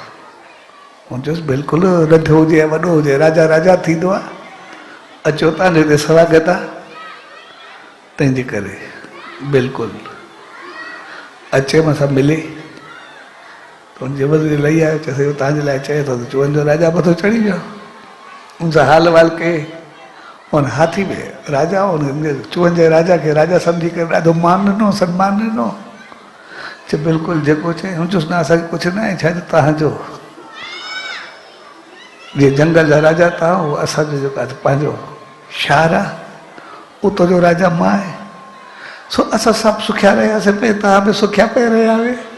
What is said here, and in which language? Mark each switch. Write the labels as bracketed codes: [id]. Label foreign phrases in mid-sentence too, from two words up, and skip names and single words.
[sd] हुन चयोसि बिल्कुलु, नंढो हुजे या वॾो हुजे, राजा राजा थींदो आहे, अचो तव्हांजे हिते स्वागत आहे। तंहिंजे करे बिल्कुलु अचे मूंसां मिले। हुनजे वज़ीर लही आयो, चयोसि तव्हांजे लाइ चए थो। त चूहनि जो राजा मथो चढ़ी वियो, हुनसां हाल वाल कई। हुन हाथी में राजा, हुन चूहनि जे राजा खे राजा सम्झी करे ॾाढो मान ॾिनो, सम्मान ॾिनो। चए बिल्कुलु जेको चए। हुन चयोसि न असांखे कुझु न आहे, छा तव्हांजो जीअं जंगल जा राजा तव्हां, उहो असांजो जेको आहे पंहिंजो शहर आहे, उतो जो राजा मां आहे। सो असां सभु सुखिया रहियासीं पे, तव्हां बि सुखिया पे रहिया हुए।